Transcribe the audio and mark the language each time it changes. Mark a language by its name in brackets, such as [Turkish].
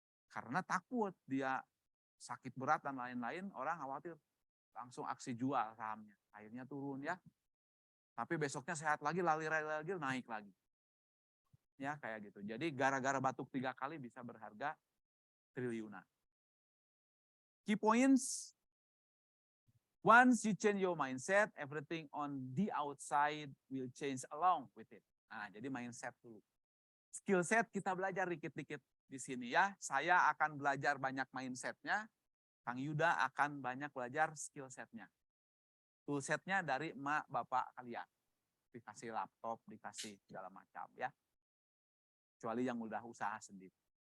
[Indonesian] Karena takut dia sakit berat dan lain-lain, orang khawatir, langsung aksi jual sahamnya. Akhirnya turun ya. Tapi besoknya sehat lagi, lagi naik lagi. Ya kayak gitu. Jadi gara-gara batuk 3 kali bisa berharga triliunan. [English] Key points. Once you change your mindset, everything on the outside will change along with it. [Indonesian] Nah, jadi mindset dulu. Skill set kita belajar dikit-dikit di sini ya. Saya akan belajar banyak mindsetnya. Kang Yuda akan banyak belajar skill setnya. Tool setnya dari emak bapak kalian. Dikasih laptop, dikasih segala macam ya. Kecuali yang udah usaha sendiri.